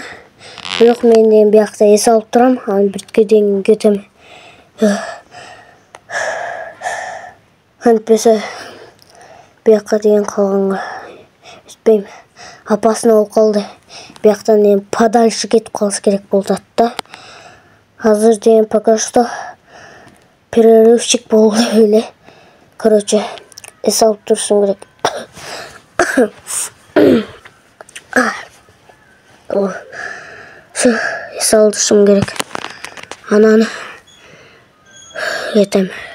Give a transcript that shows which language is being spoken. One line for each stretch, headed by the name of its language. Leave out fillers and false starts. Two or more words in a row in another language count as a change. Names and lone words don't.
Kyrgyz: Бирок мен де биякта эс алып турам, анан биртке дейин кетем. Антпесе бияка деген калганга жетпейм. Опасно болуп калды. Бияктан эми подальше кетип калыш керек болуп атат да. Азыр деген
Russian: пока что перерывчик
Kyrgyz: болду эле. Короче, эс алып турушум керек. Эс алышым керек. Анан кетем.